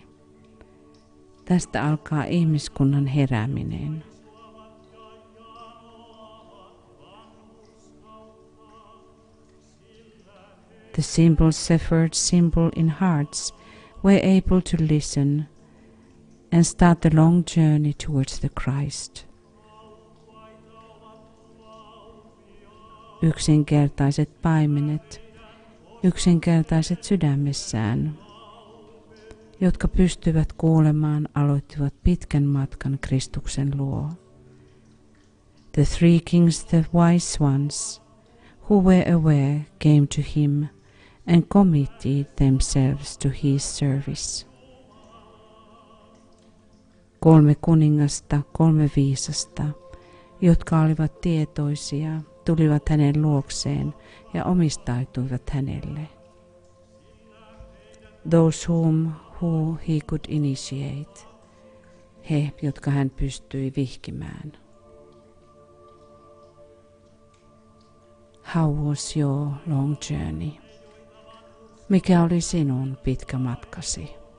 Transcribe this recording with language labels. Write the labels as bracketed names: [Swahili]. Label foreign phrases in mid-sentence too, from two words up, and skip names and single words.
[Finnish] Tästä alkaa ihmiskunnan herääminen. [English] The simple shepherds, simple in hearts, were able to listen and start the long journey towards the Christ. [Finnish] Yksinkertaiset paimenet, yksinkertaiset sydämessään, jotka pystyvät kuulemaan, aloittivat pitkän matkan Kristuksen luo. [English] The three kings, the wise ones, who were aware, came to him and committed themselves to his service. [Finnish] 3 kuningasta, 3 viisasta, jotka olivat tietoisia, tulivat hänen luokseen ja omistautuivat hänelle. [English] Those who he could initiate. [Finnish] He, jotka hän pystyi vihkimään. [English] How was your long journey? [Finnish] Mikä oli sinun pitkä matkasi?